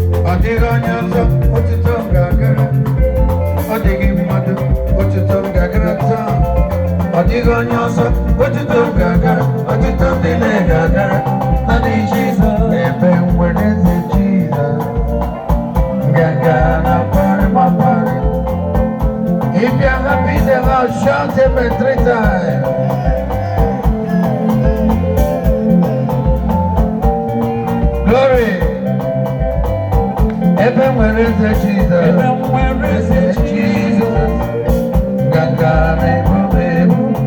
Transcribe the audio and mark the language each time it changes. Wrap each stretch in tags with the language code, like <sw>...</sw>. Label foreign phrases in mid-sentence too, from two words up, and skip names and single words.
<ig>Ọ dịghị onye ọzọ otuto m ga-agara. Ọ dịghị mmadụ, otuto m ga-agara taa. Ọ dịghị onye ọzọ, otuto m ga-agara, otuto m niile ga-agara. Naanị Jizọs na-eme nwere eze Jizọs. Nganga na-akparị m akparị.</ig> <en>If you are happy in the house, shout amen three times. Glory.</en> <ig>Ebe nwere eze Jizọs. Ebe nwere eze Jizọs. Nganga na-ebu m ebu.</ig>